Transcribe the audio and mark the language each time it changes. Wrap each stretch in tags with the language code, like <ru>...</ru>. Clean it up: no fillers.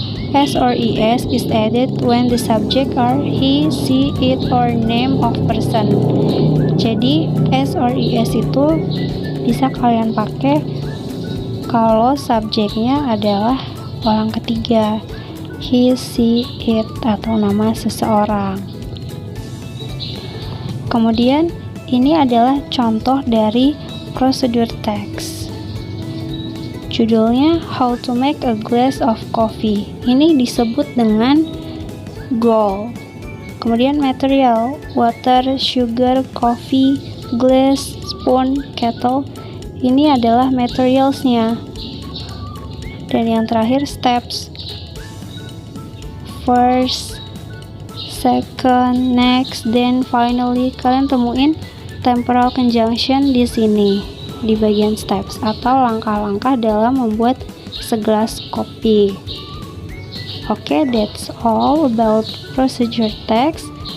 <en>S or es is added when the subject are he, she, it, or name of person.</en> <id>Jadi s or es itu bisa kalian pakai kalau subjeknya adalah orang ketiga, he, she, it, atau nama seseorang. Kemudian, ini adalah contoh dari prosedur teks.</id> <en>Judulnya, How to Make a Glass of Coffee.</en> <id>Ini disebut dengan goal. Kemudian material, water, sugar, coffee, glass, spoon, kettle. Ini adalah materialsnya. Dan yang terakhir steps.</id> <en>First, second, next, then finally.</en> <id>Kalian temuin temporal conjunction di sini, di bagian steps atau langkah-langkah dalam membuat segelas kopi.</id> <en>Oke, that's all about procedure text.</en>